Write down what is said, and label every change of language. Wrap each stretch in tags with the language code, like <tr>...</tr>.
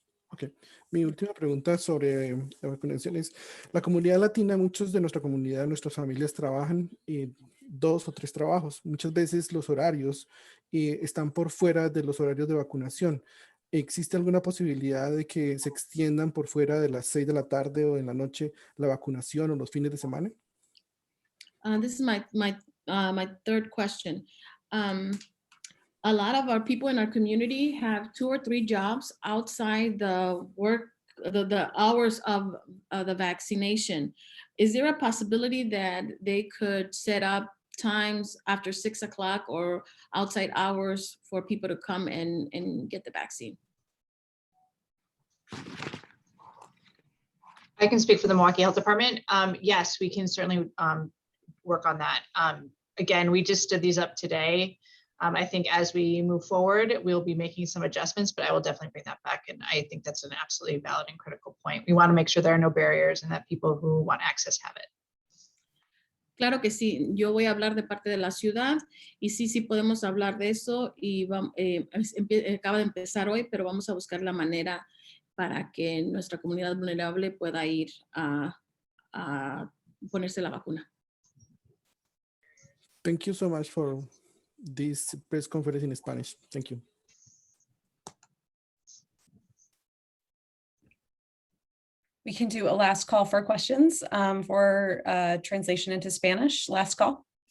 <es>Okay. Mi última pregunta sobre la vacunación es, la comunidad latina, muchos de nuestra comunidad, nuestras familias trabajan 2 o 3 trabajos. Muchas veces los horarios están por fuera de los horarios de vacunación. ¿Existe alguna posibilidad de que se extiendan por fuera de las 6 de la tarde o en la noche la vacunación o los fines de semana?</es> <en>This is my third question. A lot of our people in our community have 2 or 3 jobs outside the work, the hours of the vaccination. Is there a possibility that they could set up times after 6 o'clock or outside hours for people to come and get the vaccine? I can speak for the Milwaukee Health Department. Yes, we can certainly work on that. Again, we just stood these up today. I think as we move forward, we'll be making some adjustments, but I will definitely bring that back. And I think that's an absolutely valid and critical point. We want to make sure there are no barriers and that people who want access have it.</en> <es>Claro que sí, yo voy a hablar de parte de la ciudad y sí podemos hablar de eso y acaba de empezar hoy, pero vamos a buscar la manera para que nuestra comunidad vulnerable pueda ir a ponerse la vacuna.</es> <en>Thank you so much for this press conference in Spanish. Thank you. We can do a last call for questions for translation into Spanish. Last call.</en>